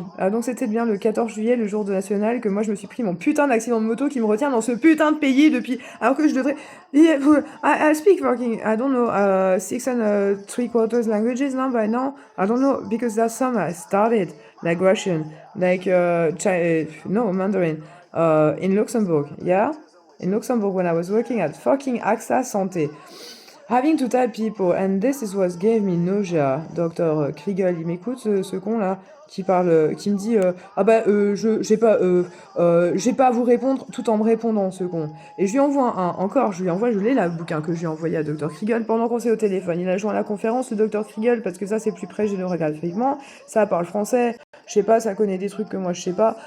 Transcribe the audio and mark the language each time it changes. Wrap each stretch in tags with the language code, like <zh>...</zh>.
<fr>Donc c'était bien le 14 juillet, le jour de national, que moi je me suis pris mon putain d'accident de moto qui me retient dans ce putain de pays depuis... Alors que je devrais...</fr> <en>Yeah, I speak working, I don't know, 6 and 3/4 languages now by now. I don't know, because last summer I started like Russian, like no, Mandarin, in Luxembourg, yeah? In Luxembourg when I was working at fucking AXA Santé. Having to tell people, and this is what gave me nausea.</en> <fr>Dr. Kriegel, il m'écoute, ce con-là, qui parle, qui me dit, ah bah, j'ai pas à vous répondre, tout en me répondant, ce con. Et je lui envoie encore, je l'ai là, le bouquin que je lui ai envoyé à Dr. Kriegel pendant qu'on s'est au téléphone. Il a joint à la conférence, le Dr. Kriegel, parce que ça, c'est plus près géographiquement, ça parle français, je sais pas, ça connaît des trucs que moi je sais pas.</fr>